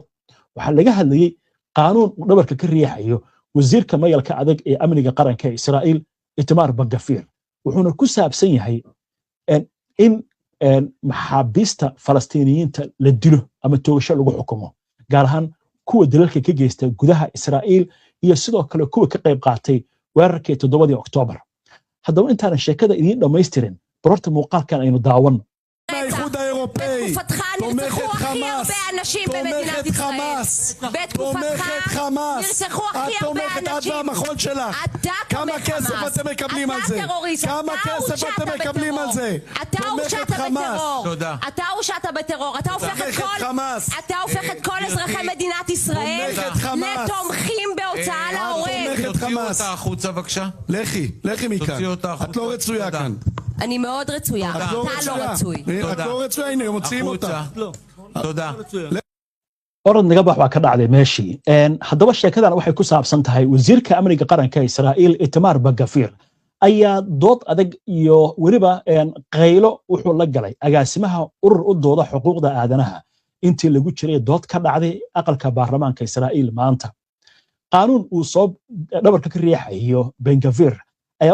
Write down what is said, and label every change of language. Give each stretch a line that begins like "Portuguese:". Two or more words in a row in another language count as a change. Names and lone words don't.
Somali: waxaa laga hadlayay qaanuun uu dhabarka ka riixayo wasiirka mayalka adag ee amniga qaranka ee Israa'iil Itamar Ben-Gvir wuxuuna ku saabsan yahay in maxaabiista Falastiiniyiinta la dilo ama toogasho lagu xukumo gaar ahaan kuwa dalalka ka geysta gudaha Israa'iil iyo sidoo kale kuwa ka qayb qaatay weerarkii 7 Oktoobar haddaba intaan sheekada idin dhameystirin barorta muuqaalkan aynu daawan
Hebrew: האיחוד האירופאי תומכת חמאס תומכת חמאס תומכת חמאס את תומכת עד והמחול שלך כמה כסף אתם מקבלים על זה כמה כסף אתם מקבלים על זה תומכת חמאס אתה הורשעת בטרור אתה הופך את כל אזרחי מדינת ישראל לתומכים בהוצאה להורג תומכת חמאס החוצה בבקשה לכי מכאן את לא רצויה כאן אני מאוד רצויה, אתה לא רצוי. את לא רצויה, הנה, מוציאים אותה. תודה.
Somali: orod naga bax waa ka dhacday meeshii haddaba sheekadan waxay ku saabsan tahay wasiirka amniga qaranka Israa'iil Itamar Ben-Gvir ayaa dood adag iyo waliba qaylo wuxuu la galay agaasimaha urur u dooda xuquuqda aadanaha intii lagu jiray dood ka dhacday aqalka baarlamaanka Israa'iil maanta qaanuun uu soo dhabarka ka riixayo Ben-Gvir ayaa